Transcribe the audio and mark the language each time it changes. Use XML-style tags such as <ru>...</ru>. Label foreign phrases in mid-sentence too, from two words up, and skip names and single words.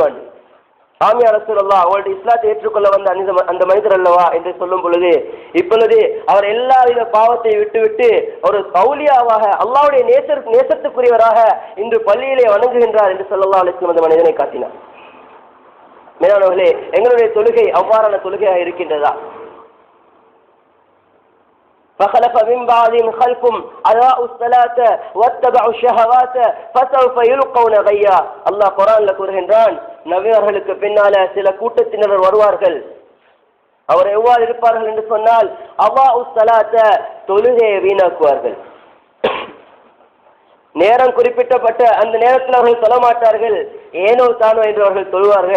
<ta>ஆம்</ta> <ar>يا رسول الله,</ar> <ta>அவருடைய இஸ்லாத்தை ஏற்றுக்கொள்ள வந்த அந்த மனிதர் அல்லவா என்று சொல்லும் பொழுது, இப்பொழுது அவர் எல்லாவித பாவத்தை விட்டுவிட்டு ஒரு அவுலியாவாக அல்லாஹ்வுடைய நேசத்துக்குரியவராக இன்று பள்ளியிலே வணங்குகின்றார் என்று</ta> <ar>صلى الله عليه وسلم</ar> <ta>அந்த மனிதனை காட்டினார். மேலானவர்களே, எங்களுடைய தொழுகை அவ்வாறான தொழுகையாக இருக்கின்றதா?</ta> <ar>فخلف من بعضهم خلف أضاعوا الصلاة واتبعوا الشهوات فسوف يلقون غيا.</ar> <ta>அல்லாஹ் குர்ஆன்ல கூறுகின்றான், நபியர்களுக்கு பின்னால சில கூட்டத்தினர் வருவார்கள். அவர் எவ்வாறு இருப்பார்கள் என்று சொன்னால்</ta> <ar>أضاعوا الصلاة,</ar> <ta>தொழுகையை வீணாக்குவார்கள். நேரம் குறிப்பிட்டப்பட்ட அந்த நேரத்தில் அவர்கள் சொல்ல மாட்டார்கள், ஏனோ தானோ என்று அவர்கள் சொல்வார்கள்.</ta>